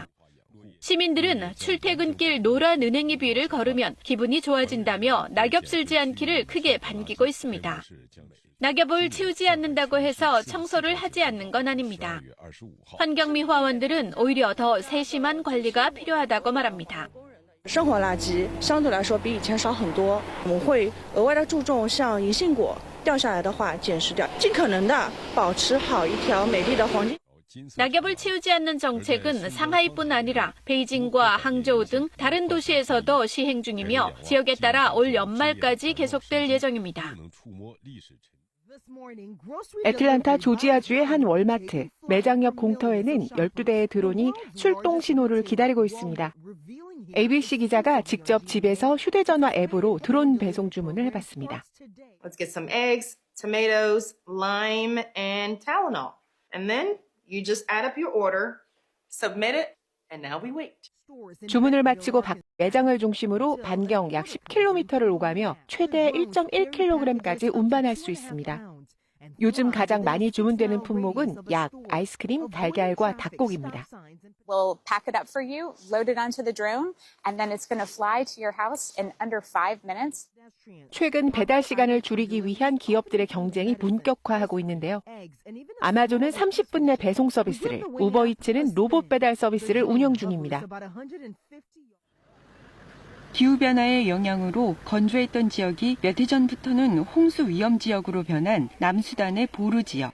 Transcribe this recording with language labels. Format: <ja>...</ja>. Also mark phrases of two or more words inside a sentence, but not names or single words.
<ko>시민들은 출퇴근길 노란 은행잎 위를 걸으면 기분이 좋아진다며 낙엽 쓸지 않기를 크게 반기고 있습니다. 낙엽을 치우지 않는다고 해서 청소를 하지 않는 건 아닙니다. 환경미화원들은 오히려 더 세심한 관리가 필요하다고 말합니다.</ko> <zh>生活垃圾相对来说比以前少很多，我们会额外的注重像银杏果掉下来的话捡拾掉，尽可能的保持好一条美丽的黄金。</zh> <ko>낙엽을 치우지 않는 정책은 상하이뿐 아니라 베이징과 항저우 등 다른 도시에서도 시행 중이며 지역에 따라 올 연말까지 계속될 예정입니다. 애틀란타 조지아주의 한 월마트. 매장 옆 공터에는 12대의 드론이 출동 신호를 기다리고 있습니다. ABC 기자가 직접 집에서 휴대전화 앱으로 드론 배송 주문을 해봤습니다.</ko> <en>Let's get some eggs, tomatoes, lime, and Tylenol. And then you just add up your order, submit it, and now we wait.</en> <ko>주문을 마치고 매장을 중심으로 반경 약 10km를 오가며 최대 1.1kg까지 운반할 수 있습니다. 요즘 가장 많이 주문되는 품목은 약, 아이스크림, 달걀과 닭고기입니다.</ko> <en>We'll pack it up for you, load it onto the drone, and then it's going to fly to your house in under 5 minutes.</en> <ko>최근 배달 시간을 줄이기 위한 기업들의 경쟁이 본격화하고 있는데요. 아마존은 30분 내 배송 서비스를, 우버이츠는 로봇 배달 서비스를 운영 중입니다. 기후변화의 영향으로 건조했던 지역이 몇 해 전부터는 홍수 위험 지역으로 변한 남수단의 보르 지역.</ko>